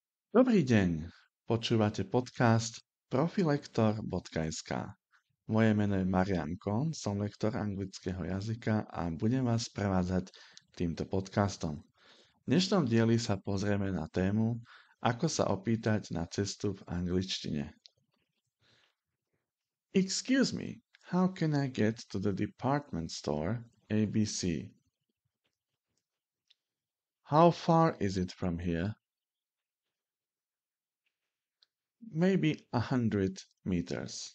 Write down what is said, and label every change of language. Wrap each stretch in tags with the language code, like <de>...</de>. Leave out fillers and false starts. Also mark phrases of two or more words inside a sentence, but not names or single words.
<sk>Dobrý deň, počúvate podcast profilektor.sk. Moje meno je Marian Kohn, som lektor anglického jazyka a budem vás prevádzať týmto podcastom. V dnešnom dieli sa pozrieme na tému, ako sa opýtať na cestu v angličtine.</sk> <en>Excuse me, how can I get to the department store ABC? How far is it from here? Maybe 100 meters.</en>